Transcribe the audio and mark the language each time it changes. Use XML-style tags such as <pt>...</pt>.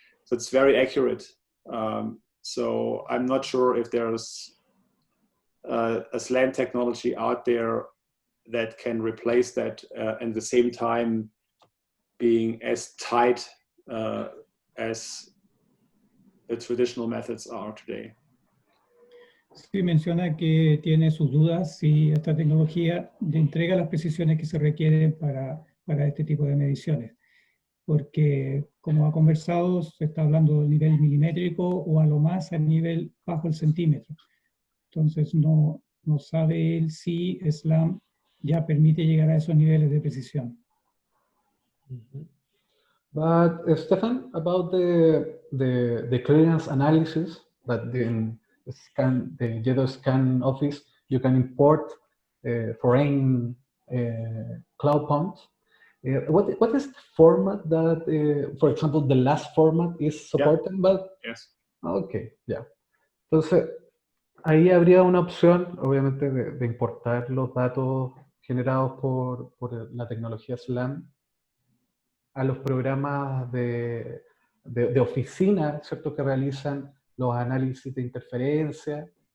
<en>So it's very accurate. So I'm not sure if there's a SLAM technology out there that can replace that, and at the same time being as tight as the traditional methods are today.</en> <es>Sí, menciona que tiene sus dudas si esta tecnología le entrega las precisiones que se requieren para este tipo de mediciones. porque como ha conversado, se está hablando del nivel milimétrico o a lo más a nivel bajo el centímetro. Entonces no sabe él si SLAM ya permite llegar a esos niveles de precisión.</es> <en>But Stefan, about the clearance analysis that the JEDO scan office, you can import foreign cloud points. What is the format that, for example, the last format is supported? Yeah. But Yes.</en> <es>Okay, ya. Entonces, ahí habría una opción, obviamente, de importar los datos generados por la tecnología SLAM a los programas de oficina, ¿cierto?, que realizan los análisis de interferencia.</es>